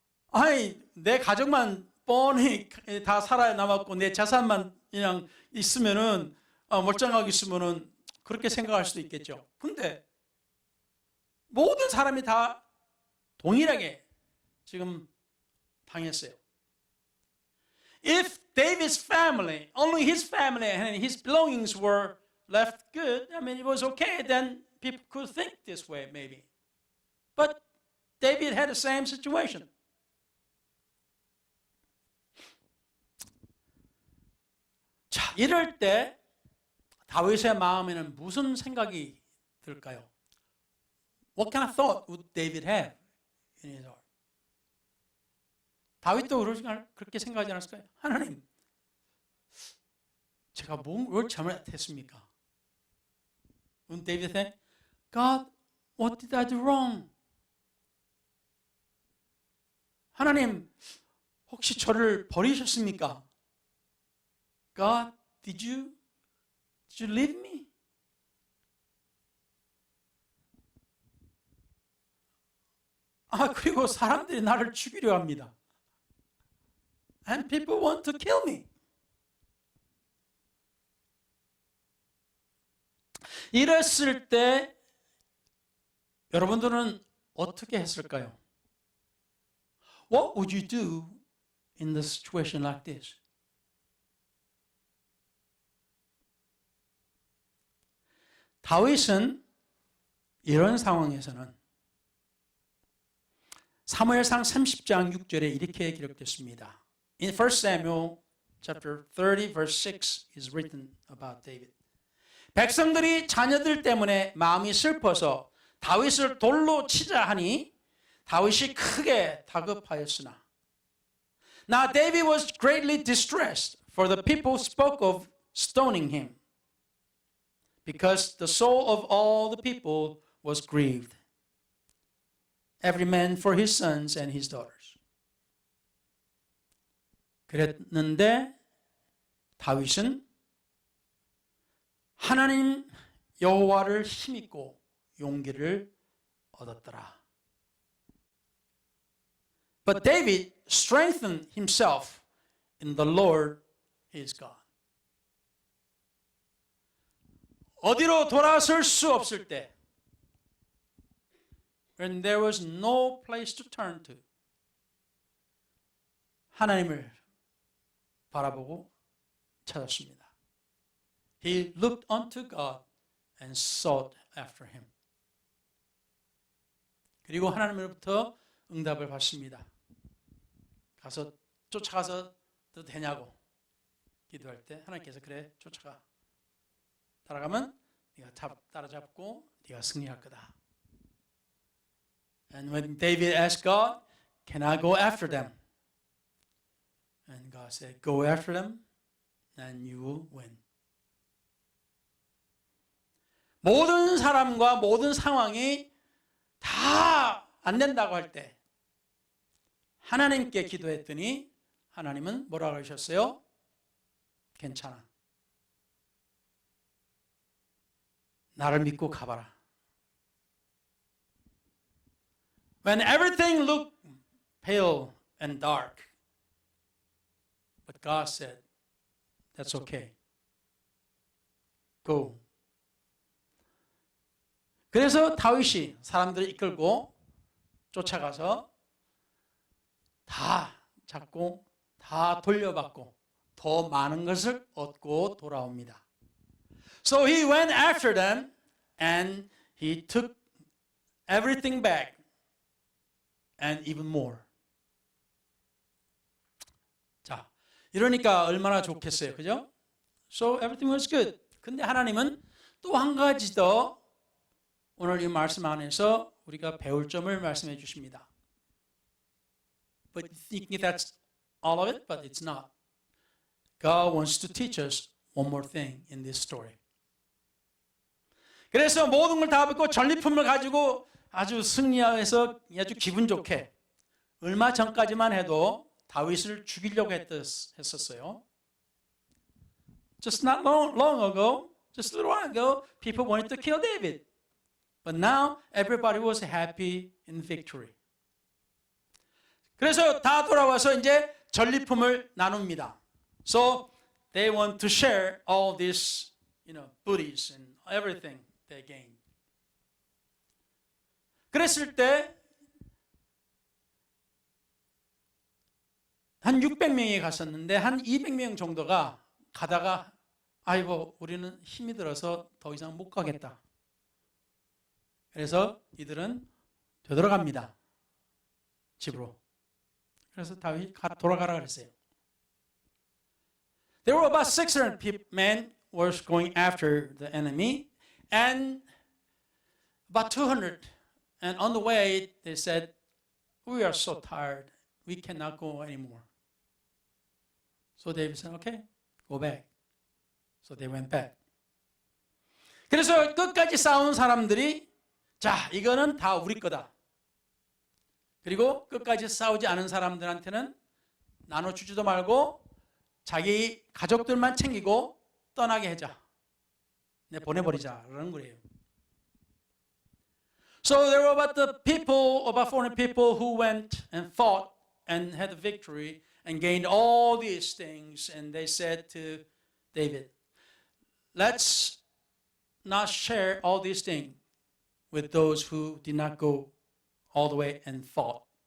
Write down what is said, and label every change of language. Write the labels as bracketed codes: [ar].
[ko] 아니, 내 가족만 뻔히 다 살아남았고 내 재산만 그냥 있으면은 멀쩡하게 있으면은 그렇게 생각할 수도 있겠죠. 근데 모든 사람이 다 동일하게 지금 당했어요. [en] If David's family, only his family and his belongings were left good, I mean it was okay, then people could think this way maybe. But David had the same situation. [ko] 자, 이럴 때 다윗의 마음에는 무슨 생각이 들까요? [en] What kind of thought would David have in his heart? [ko] 다윗도 그렇게 생각하지 않았을까요? 하나님, 제가 뭘 잘못했습니까? [en] Wouldn't David think, God, what did I do wrong? [ko] 하나님, 혹시 저를 버리셨습니까? [en] God, did you leave me? [ko] 그리고 사람들이 나를 죽이려 합니다. [en] And people want to kill me. [ko] 이랬을 때 여러분들은 어떻게 했을까요? [en] What would you do in a situation like this? [ko] 다윗은 이런 상황에서는 사무엘상 30장 6절에 이렇게 기록됐습니다. [en] In 1 Samuel chapter 30 verse 6 is written about David. [ko] 백성들이 자녀들 때문에 마음이 슬퍼서 다윗을 돌로 치자 하니 다윗이 크게 다급하였으나 [en] Now David was greatly distressed for the people spoke of stoning him because the soul of all the people was grieved. Every man for his sons and his daughters. [ko] 그랬는데 다윗은 하나님 여호와를 힘입고 용기를 얻었더라. [en] But David strengthened himself in the Lord his God. [ko] 어디로 돌아설 수 없을 때 [en] when there was no place to turn to. [ko] 하나님을 바라보고 찾았습니다. [en] He looked unto God and sought after him. [ko] 그리고 하나님으로부터 응답을 받습니다. 가서 쫓아가서도 되냐고 기도할 때 하나님께서 그래 쫓아가. 따라가면 네가 따라잡고 네가 승리할 거다. [en] And when David asked God, can I go after them? And God said, go after them and you will win. [ko] 모든 사람과 모든 상황이 다 안 된다고 할 때 하나님께 기도했더니 하나님은 뭐라고 하셨어요? 괜찮아. 나를 믿고 가봐라. [en] When everything looked pale and dark, but God said, that's okay. Go. [ko] 그래서 다윗이 사람들을 이끌고 쫓아가서 다 잡고 다 돌려받고 더 많은 것을 얻고 돌아옵니다. [en] So he went after them and he took everything back and even more. [ko] 자, 이러니까 얼마나 좋겠어요. 그죠? [en] So everything was good. [ko] 근데 하나님은 또 한 가지 더 오늘 이 말씀 안에서 우리가 배울 점을 말씀해 주십니다. [en] But you think that's all of it, but it's not. God wants to teach us one more thing in this story. [ko] 그래서 모든 걸 다 받고 전리품을 가지고 아주 승리해서 아주 기분 좋게 얼마 전까지만 해도 다윗을 죽이려고 했었어요. [en] Just not long ago, just a little while ago, people wanted to kill David. But now everybody was happy in victory. [ko] 그래서 다 돌아와서 이제 전리품을 나눕니다. [en] So they want to share all these, booties and everything they gained. [ko] 그랬을 때 한 600명이 갔었는데 한 200명 정도가 가다가 아이고 우리는 힘이 들어서 더 이상 못 가겠다. 그래서 이들은 되돌아갑니다. 집으로. 그래서 다윗이 돌아가라 그랬어요. [en] There were about 600 men was going after the enemy and about 200 and on the way they said we are so tired we cannot go anymore. So David said okay, go back. So they went back. [ko] 그래서 끝까지 싸운 사람들이 자, 이거는 다 우리 거다. 그리고 끝까지 싸우지 않은 사람들한테는 나눠주지도 말고 자기 가족들만 챙기고 떠나게 하자. 보내버리자. 그러는 거예요. [en] So there were about 400 people who went and fought and had the victory and gained all these things. And they said to David, let's not share all these things with those who did not go all the way and fought.